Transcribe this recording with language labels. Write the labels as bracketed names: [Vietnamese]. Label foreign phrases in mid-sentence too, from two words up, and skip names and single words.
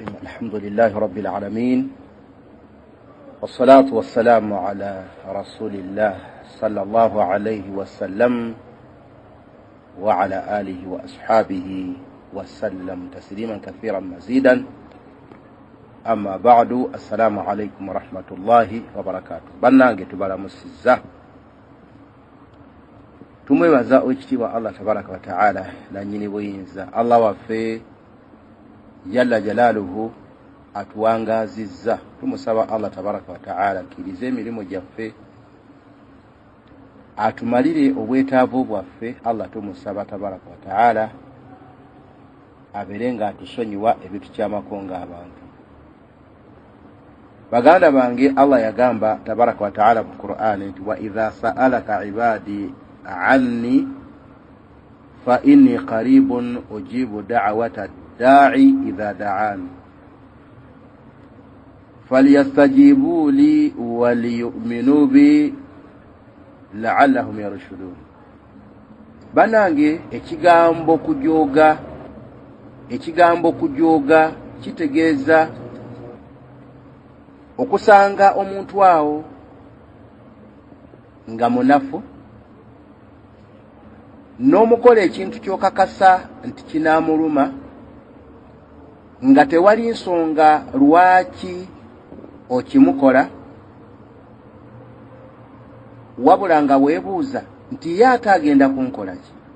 [Arabic] الحمد لله رب العالمين، والصلاة والسلام على رسول الله صلى الله عليه وسلم وعلى آله وأصحابه وسلم تسليما كثيرا مزيدا. أما بعد، السلام عليكم ورحمة الله وبركاته. [Ganda] بنانge tubalamusizza tumwebaza ekitiibwa [Arabic] الله تبارك وتعالى [Ganda] nannyini buyinza. Allah waffe [Arabic] جل جلاله [Ganda] atuwangazizza. Tumusaba [Arabic] الله تبارك وتعالى [Ganda] akkirize emirimu gyaffe, atumalire obwetaavu bwaffe. Allah tumusaba [Arabic] تبارك وتعالى [Ganda] abeere nga atusonyiwa ebitukyamako ng'abantu. Baganda bange, Allah yagamba [Arabic] تبارك وتعالى [Ganda] mu Qur'an nti [Arabic] وإذا سألك عبادي عني فإني قريب أجيب دعوة الداع إذا دعان فليستجيبوا لي وليؤمنوا بي لعلهم يرشدون. [Ganda] Banange, ekigambo kujooga kitegeeza okusanga omuntu awo nga munafu n'omukola ekintu kyokakasa nti kinaamuluma nga tewali nsonga lwaki okimukola, wabula nga weebuuza nti ye ate agenda kunkola ki?